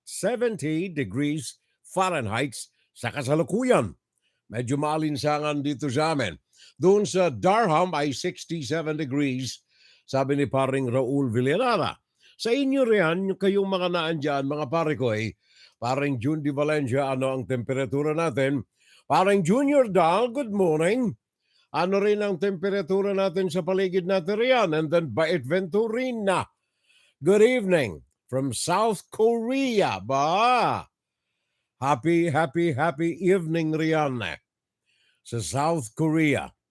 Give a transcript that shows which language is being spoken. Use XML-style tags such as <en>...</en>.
<tl>70 degrees Fahrenheit sa kasalukuyan. Medyo maalinsangan dito sa amin. Doon sa Durham ay 67 degrees, sabi ni paring Raul Villanueva. Sa inyo riyan, kayong mga naandyan, mga pare ko eh, paring June Di Valencia, ano ang temperatura natin? Paring Junior Dal, good morning. Ano rin ang temperatura natin sa paligid natin riyan?</tl> <en>And then Bait Venturina, good evening from South Korea. Happy evening</en> <tl>riyan sa</tl> <en>South Korea.</en>